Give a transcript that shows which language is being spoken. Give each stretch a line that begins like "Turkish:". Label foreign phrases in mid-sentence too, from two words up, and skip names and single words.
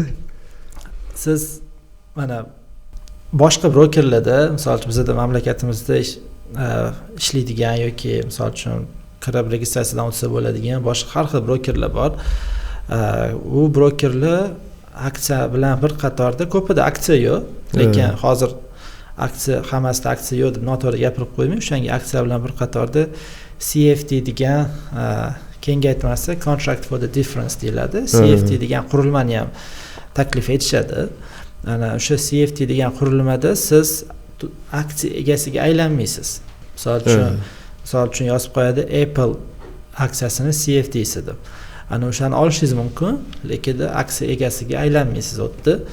Uzbek: Siz mana boshqa brokerlarda, misol uchun bizda mamlakatimizda ishlaydigan yoki misol uchun kirib registratsiyadan o'tsa bo'ladigan boshqa har xil brokerlar bor. U brokerlar aksiya bilan bir qatorda ko'pida aksiya yo'q, lekin hozir aksiya hammasida aksiya yo'q deb noto'g'ri gapirib qo'ymang. O'shanga aksiya bilan bir qatorda CFD degan kengaytmasi
English: contract for the difference
Uzbek: deyiladi. CFD degan qurilmani ham taklif etishadi. Ana o'sha CFD degan qurilmada siz aksiya egasiga aylanmaysiz. Misol uchun yozib qo'yadi Apple aksiyasini CFD'si deb. Ana o'shani olishingiz mumkin, lekin aksiya egasiga aylanmaysiz o'tdi.